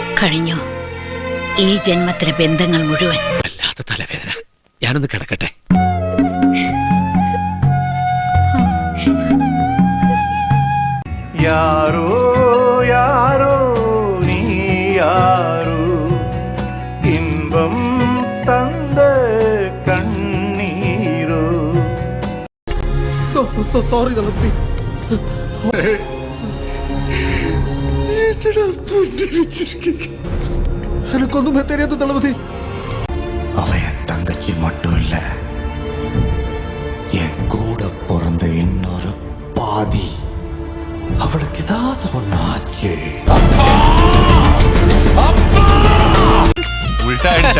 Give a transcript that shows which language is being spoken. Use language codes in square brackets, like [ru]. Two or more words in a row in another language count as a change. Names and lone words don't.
[ml] കഴിഞ്ഞു ഈ ജന്മത്തിലെ ബന്ധങ്ങൾ മുഴുവൻ. വല്ലാത്ത തലവേദന. ഞാനൊന്ന് കിടക്കട്ടെ. [ta] யாரோ யாரோ நீ யாரோ இன்பம் தந்த கண்ணீரோ. [ml] സോറി തളപതി. എനിക്കൊന്നും [ta] தெரியாது தளபதி. அவ என் தங்கச்சி மட்டும் இல்ல, என் கூட பிறந்த இன்னொரு பாதி. அவளுக்கு ஏதாவது ஒண்ணு ஆச்சு. உள்டா அடிச்சா